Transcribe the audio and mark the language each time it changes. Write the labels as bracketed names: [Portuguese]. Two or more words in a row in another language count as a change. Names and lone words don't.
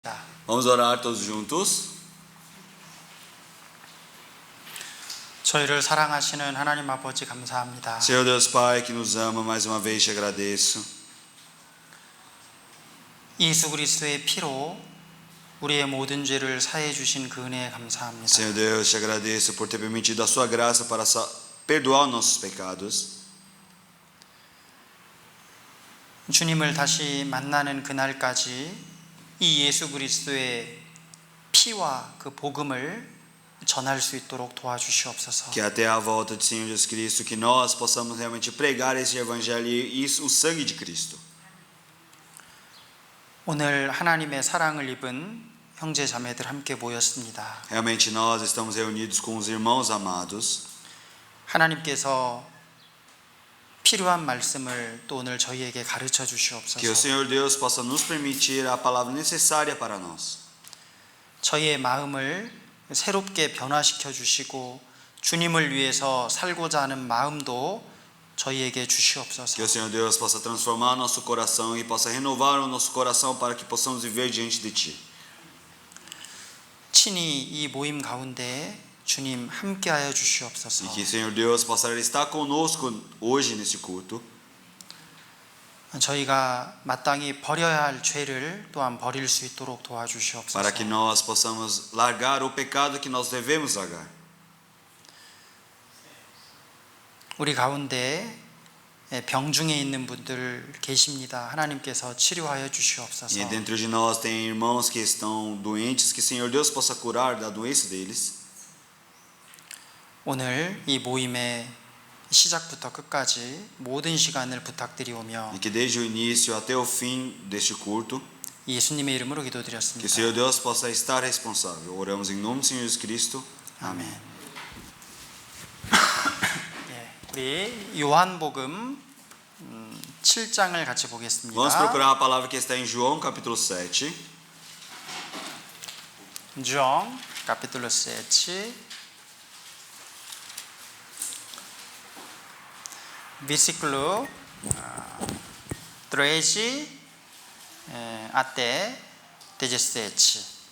[Portuguese] Vamos orar todos juntos. [Korean] 저희를 사랑하시는 하나님 아버지 감사합니다. [Portuguese] Senhor Deus Pai que nos ama, mais uma vez te agradeço. [Korean] 예수 그리스도의 피로 우리의 모든 죄를 사해 주신 그 은혜에 감사합니다. [Portuguese] Senhor Deus, te agradeço por ter permitido a sua graça para perdoar nossos pecados. [Korean] 주님을 다시 만나는 그날까지 이 예수 그리스도의 피와 그 복음을 전할 수 있도록 도와주시옵소서. [Portuguese] Que até a volta do Senhor Jesus Cristo, que nós possamos realmente pregar esse evangelho e o sangue de Cristo. [Korean] 오늘 하나님의 사랑을 입은 형제 자매들 함께 모였습니다. [Portuguese] Realmente nós estamos reunidos com os irmãos amados. [Korean] 하나님께서 필요한 말씀을 또 오늘 저희에게 가르쳐 [Portuguese] Que o [Korean] 주시옵소서. [Portuguese] Senhor Deus possa nos permitir a palavra necessária para nós. [Korean] 저희의 마음을 새롭게 변화시켜 주시고 주님을 위해서 살고자 하는 마음도 저희에게 주시옵소서. [Portuguese] Que o Senhor Deus possa transformar nosso coração e possa renovar o nosso coração para que possamos viver diante de Ti. [Korean] 친히 이 모임 가운데 주님 함께하여 주시옵소서. [Portuguese] E que o Senhor Deus possa estar conosco hoje nesse culto. [Korean] 저희가 마땅히 버려야 할 죄를 또한 버릴 수 있도록 도와주시옵소서. [Portuguese] Para que nós possamos largar o pecado que nós devemos largar. [Korean] 우리 가운데 병중에 있는 분들 계십니다. 하나님께서 치료하여 주시옵소서. [Portuguese] E dentro de nós tem irmãos que estão doentes, que o Senhor Deus possa curar da doença deles. [Korean] 오늘 이 모임의 시작부터 끝까지 모든 시간을 부탁드리오며 [Portuguese] E que desde o início até o fim deste culto, [Korean] 예수님의 이름으로 [Portuguese] que o [Korean] 기도드렸습니다. [Portuguese] Senhor Deus possa estar responsável. Oramos em nome do Senhor Jesus Cristo. [Korean] 아멘. 우리 요한복음 7장을 같이 보겠습니다. [Portuguese] Vamos procurar a palavra que está em João capítulo 7. João capítulo 7 versículo 13 até 17.